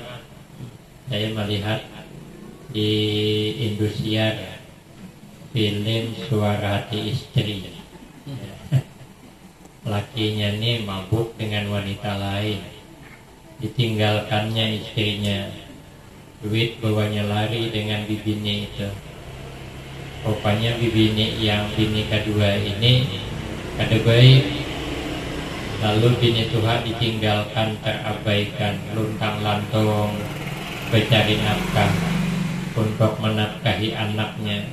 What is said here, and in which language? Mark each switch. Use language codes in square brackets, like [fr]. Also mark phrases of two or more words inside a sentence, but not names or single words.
[id] Saya melihat di Indosiar film Suara Hati Istri. [bjn] Lakinya nih mabuk dengan wanita lain, ditinggalkannya istrinya, duit bawanya lari dengan bibini itu. Rupanya bibini yang bini kedua ini kada baik, lalu bini Tuhan ditinggalkan, terabaikan, luntang lantung mencari nafkah untuk menafkahi anaknya.